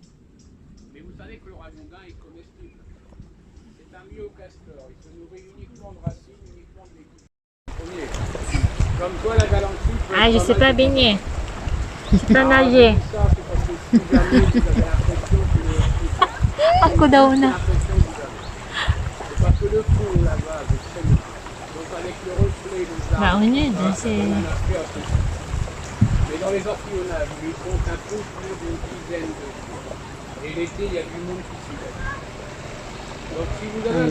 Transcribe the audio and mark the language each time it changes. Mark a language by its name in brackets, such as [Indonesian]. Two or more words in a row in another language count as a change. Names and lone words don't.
[French] Mais vous savez que le ragondin est comestible. C'est un myocastor. Il se nourrit uniquement de racines, uniquement de légumes. Premier. Comme toi, la galanterie. Ah, je sais pas baigner. Je sais pas nager. Ça, c'est parce que si jamais vous avez l'impression que [Filipino] Ako daw na. [French] c'est parce que le fond là-bas, c'est très lourd. Donc avec le reflet, les arbres, [Filipino] Baon yun. [French] on [Filipino] Kasi [French] a un aspect appréciable. Mais dans les orthillonnages, ils comptent un peu plus d'une dizaine de jours. Et l'été, il y a du monde qui s'y lève. Donc si vous avez